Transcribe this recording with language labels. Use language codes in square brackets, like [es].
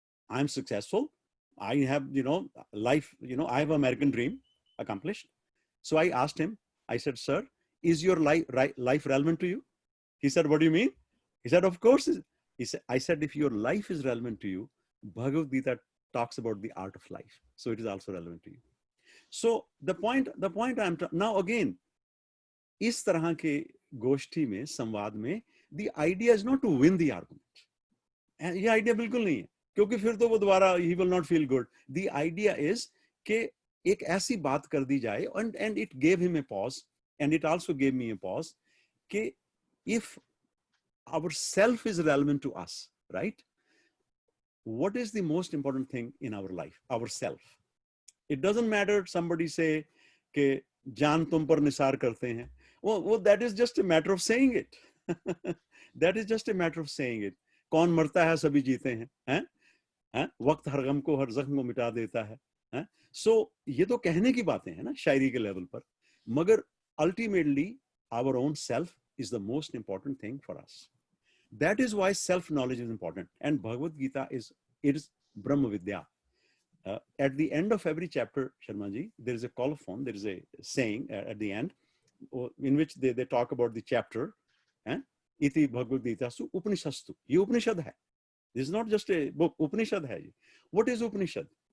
[en] I am successful, I have life, I have American dream accomplished. So I asked him, I said, sir, is your life relevant to you? He said, what do you mean? He said, of course. I said, if your life is relevant to you, Bhagavad Gita talks about the art of life. So it is also relevant to you. So the point I'm now again, [hi] इस तरह के गोष्ठी में, संवाद में, [en] the idea is not to win the argument. [hi] ये idea बिल्कुल नहीं है, क्योंकि फिर तो वो दोबारा [en] he will not feel good. The idea is [hi] कि एक ऐसी बात कर दी जाए, [en] and it gave him a pause, and it also gave me a pause, कि if our self is relevant to us, right? What is the most important thing in our life? Our self. It doesn't matter somebody say [hi] कि जान तुम पर निसार करते हैं. [en] Well, that is just a matter of saying it. That is just a matter of saying it. [hi] कौन मरता है सभी जीते हैं, हैं? वक्त हर गम को, हर जख्म को मिटा देता है. So ये तो कहने की बातें हैं ना शायरी के लेवल पर, मगर [en] ultimately our own self is the most important thing for us. That is why self-knowledge is important. And Bhagavad Gita is Brahma Vidya. At the end of every chapter, Sharmaji, there is a colophon, there is a saying at the end, in which they talk about the chapter. [sa] Iti Bhagavad Gita su Upanishastu. [hi] Ye Upanishad hai. [en] This is not just a book, Upanishad hai. What is Upanishad?